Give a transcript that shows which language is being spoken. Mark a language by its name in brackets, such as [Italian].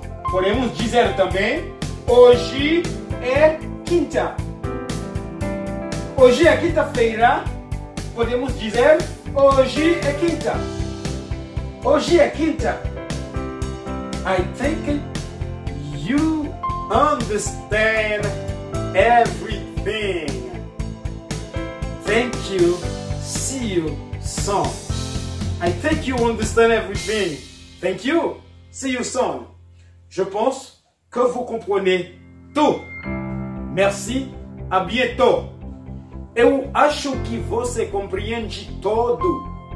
[Portuguese] Podemos dizer também, hoje é quinta. Hoje é quinta-feira. Podemos dizer, hoje é quinta. Hoje é quinta. [English] I think you understand everything. Thank you. See you soon. I think you understand everything. Thank you. See you soon. [French] Je pense que vous comprenez tout. Merci. À bientôt. [Portuguese] Eu acho que você compreende todo.